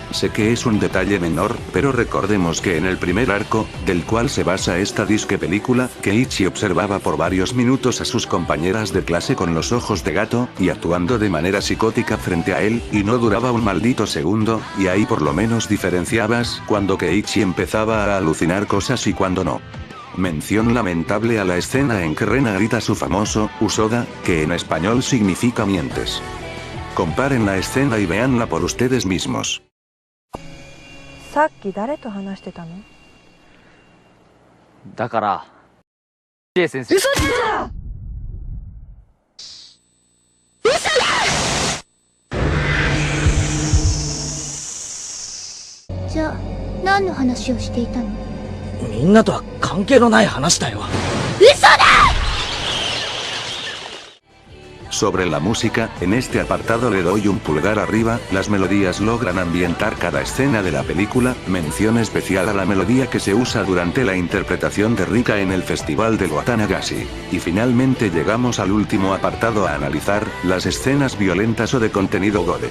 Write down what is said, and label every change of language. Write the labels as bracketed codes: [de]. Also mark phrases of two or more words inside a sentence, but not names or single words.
[es] Sé que es un detalle menor, pero recordemos que en el primer arco, del cual se basa esta disque película, Keiichi observaba por varios minutos a sus compañeras de clase con los ojos de gato, y actuando de manera psicótica frente a él, y no duraba un maldito segundo, y ahí por lo menos diferenciabas cuando Keiichi empezaba a alucinar cosas y cuando no. Mención lamentable a la escena en que Rena grita su famoso "Usoda", que en español significa mientes. Comparen la escena y véanla por ustedes mismos. [ja] さっき誰と話してたの？だから、リエ先生。嘘だ！嘘だ！じゃあ、何の話をしていたの？みんなとは関係のない話だよ。嘘だ！ [es] Sobre la música, en este apartado le doy un pulgar arriba, las melodías logran ambientar cada escena de la película, mención especial a la melodía que se usa durante la interpretación de Rika en el festival del Watanagashi. Y finalmente llegamos al último apartado a analizar, las escenas violentas o de contenido gore.